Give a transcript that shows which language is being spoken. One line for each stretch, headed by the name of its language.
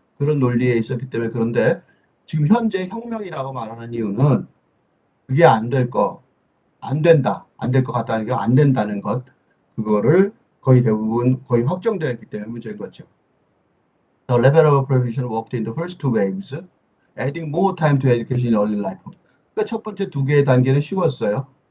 Korean: 그런 논리에 있었기 때문에 그런데 지금 현재 혁명이라고 말하는 이유는 그게 안 된다. 안 될 것 같다는 게 안 된다는 것. 그거를 거의 대부분 거의 확정되어 있기 때문에 문제인 거죠.
English: The level of provision worked in the first two waves, adding more time to education in early life.
Korean: 그러니까 첫 번째 두 개의 단계는 쉬웠어요.